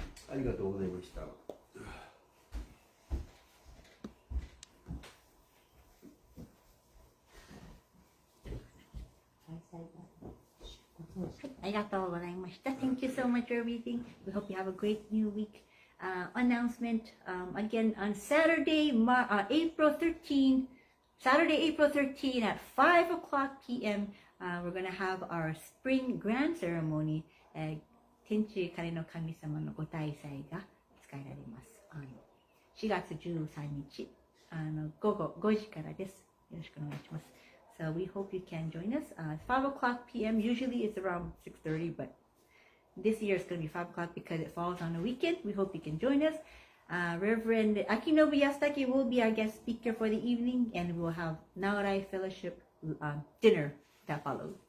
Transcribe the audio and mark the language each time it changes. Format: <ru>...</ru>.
<ja>ありがとうございました。ありがとうございました。</ja> <en>Thank you so much for reading. We hope you have a great new week. Announcement again on Saturday, April 13, April 13 at 5 o'clock p.m. We're going to have our spring grand ceremony.</en> <ja>天地金の神様のご大祭が使えられます。 4月13日午後5時からです。よろしくお願いします。</ja> <en>So we hope you can join us. 5 o'clock p.m. Usually it's around 6:30, but this year it's going to be 5 o'clock because it falls on a weekend. We hope you can join us. Reverend Akinobu Yasutake will be our guest speaker for the evening, and we'll have Naorai Fellowship dinner that follows.</en>